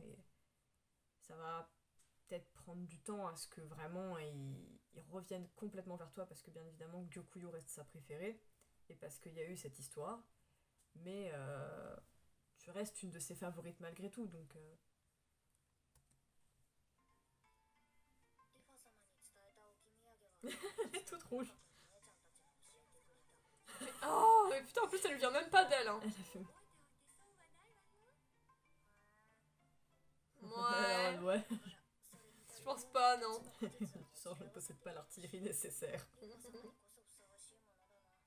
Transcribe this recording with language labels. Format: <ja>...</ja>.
<fr>Et ça va peut-être prendre du temps à ce que vraiment il revienne complètement vers toi, parce que bien évidemment Gyokuyo reste sa préférée, et parce qu'il y a eu cette histoire. Mais tu restes une de ses favorites malgré tout, donc...</fr> <ja>リファ様に伝えた置き土産は</ja> <fr>Elle est toute rouge.</fr> <ja>姉ちゃんたちが教えてくれた</ja> <fr>Oh, mais putain, en plus, ça lui vient même pas d'elle, hein. Elle a fait...</fr> <ja>覚えておいて損はないわよ</ja> <fr>Ouais.</fr> <ja>それに</ja> <fr>Je pense pas, non. Tu sens, je ne possède pas l'artillerie nécessaire.</fr> <ja>リファ様にこそふさわしいものだな</ja>